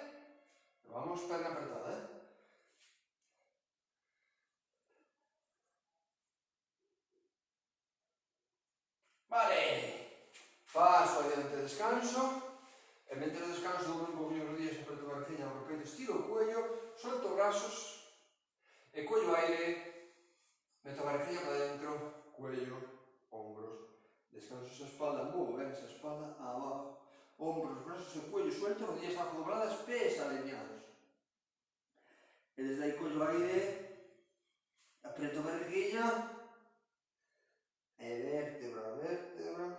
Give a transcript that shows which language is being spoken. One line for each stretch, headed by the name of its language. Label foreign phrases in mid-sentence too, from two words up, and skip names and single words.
Galician: Vamos perna apretada, Vale, paso adiante, descanso, e mentre descanso doblo un poquinho os rodillas, aperto a barriga, abro o peito, estiro o cuello, solto brazos, e collo aire, meto a barriga para dentro,
Spanish: cuello, hombro. descanso esa espalda, muevo, ven esa espalda, abajo, hombros, brazos, el cuello suelto, rodillas abajo dobladas, pies alineados. Y desde ahí cojo aire, aprieto barriguilla, vértebra, vértebra.